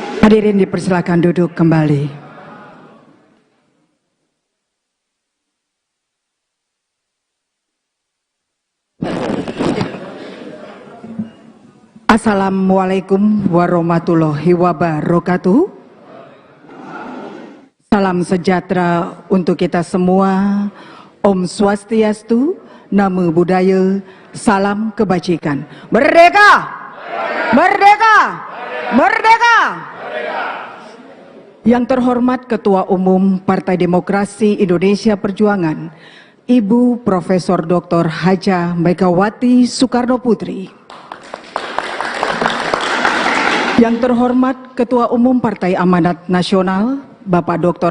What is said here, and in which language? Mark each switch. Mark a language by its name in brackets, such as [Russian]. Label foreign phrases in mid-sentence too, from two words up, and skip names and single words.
[Indonesian] Hadirin dipersilakan duduk kembali. [Arabic] السلام عليكم ورحمة الله وبركاته. [Indonesian] Salam sejahtera untuk kita semua. [Balinese] Om Swastiastu, [Pali] Namo Buddhaya, [Indonesian] salam kebajikan. Merdeka! Merdeka! Merdeka! Yang terhormat Ketua Umum Partai Demokrasi Indonesia Perjuangan, Ibu Profesor Dr. Haja Megawati Soekarno Putri. Yang terhormat Ketua Umum Partai Amanat Nasional, Bapak Dr.